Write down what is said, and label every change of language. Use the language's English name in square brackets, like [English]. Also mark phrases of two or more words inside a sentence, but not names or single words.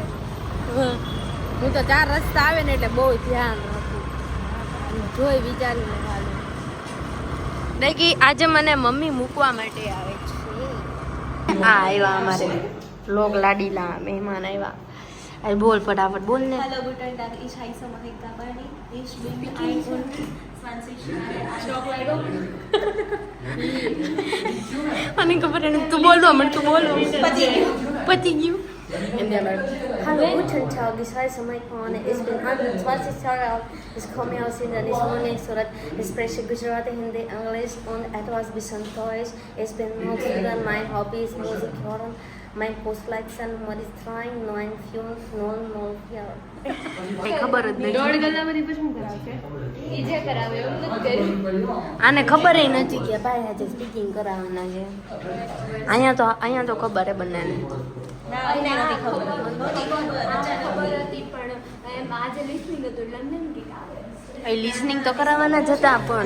[Gujarati] હું તો 4 રસ્તા આવે ને એટલે બહુ ધ્યાન રાખું જોઈ વિચારીને હાલું દેખી આજે મને મમ્મી મૂકવા માટે આવે છે આ આવ્યા અમારે લોક લાડીલા મહેમાન આવ્યા અરે બોલ ફટાફટ બોલ ને [German] Hallo, guten Tag. Ich heiße Mahika Bani. Ich bin 21 Jahre alt. [Gujarati] મને ખબર એને તું બોલવા મને તું બોલવા પતી ગયું [German] Hallo, guten Tag. Ich heiße Mahika Bani. Ich bin 21 Jahre alt. Ich komme aus Indonesien. Ich spreche Gujarati, Hindi, Englisch und etwas bisschen Deutsch. Ich bin Musiker. Mein Hobby ist Musik hören. Mein Postleitzahl Nummer ist 395004. [Gujarati] કઈ ખબર જ નથી ઈ જે કરાવે એવું નથી કર્યું આને ખબર નથી કે ભાઈ આજે સ્પીકિંગ કરાવવાના છે અહીંયા તો ખબર હે બંનેને એ લિસનિંગ તો કરાવવાના જ હતા પણ